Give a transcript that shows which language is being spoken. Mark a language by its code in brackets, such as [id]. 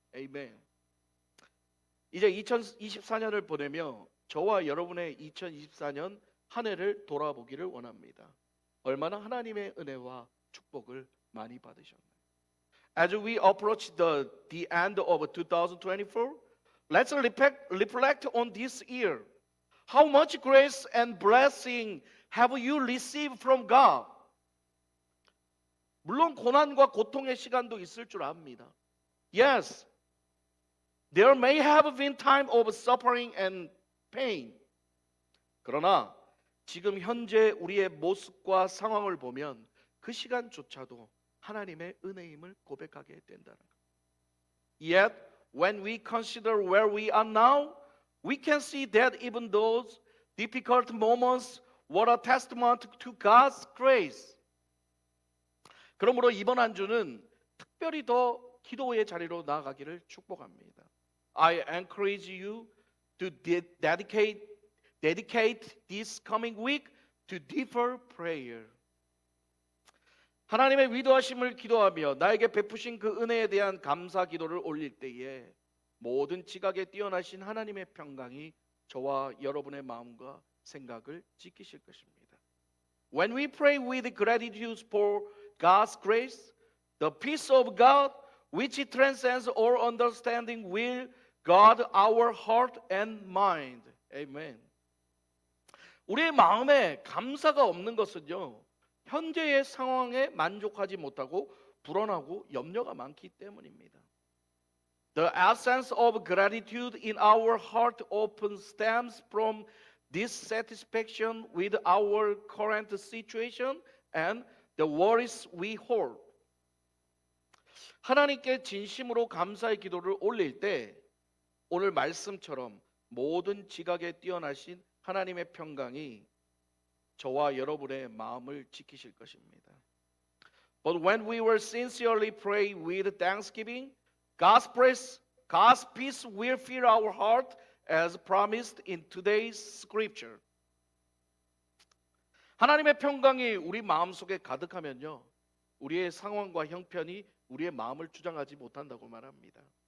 [en] Amen. [ko] 이제 2024년을 보내며 저와 여러분의 2024년 한 해를 돌아보기를 원합니다. 얼마나 하나님의 은혜와 축복을 많이 받으셨나요? [en] As we approach the end of 2024, let's reflect on this year. How much grace and blessing have you received from God? [ko] 물론 고난과 고통의 시간도 있을 줄 압니다. [en] Yes, there may have been time of suffering and pain. [ko] 그러나 지금 현재 우리의 모습과 상황을 보면 그 시간조차도 하나님의 은혜임을 고백하게 된다는 것. [en] Yet, when we consider where we are now, we can see that even those difficult moments were a testament to God's grace. [ko] 그러므로 이번 한 주는 특별히 더 기도의 자리로 나아가기를 축복합니다. [en] I encourage you to dedicate this coming week to deeper prayer. [ko] 하나님의 위대하심을 기도하며 나에게 베푸신 그 은혜에 대한 감사 기도를 올릴 때에 모든 지각에 뛰어나신 하나님의 평강이 저와 여러분의 마음과 생각을 지키실 것입니다. [en] When we pray with gratitude for God's grace, the peace of God, which transcends all understanding, will guard our heart and mind. Amen. [ko] 우리의 마음에 감사가 없는 것은요, 현재의 상황에 만족하지 못하고 불안하고 염려가 많기 때문입니다. [en] The essence of gratitude in our heart often stems from dissatisfaction with our current situation and the worries we hold. [ko] 하나님께 진심으로 감사의 기도를 올릴 때 오늘 말씀처럼 모든 지각에 뛰어나신 하나님의 평강이 저와 여러분의 마음을 지키실 것입니다. [en] But when we will sincerely pray with thanksgiving, God's peace will fill our heart as promised in today's scripture. [ko] 하나님의 평강이 우리 마음속에 가득하면요, 우리의 상황과 형편이 우리의 마음을 주장하지 못한다고 말합니다.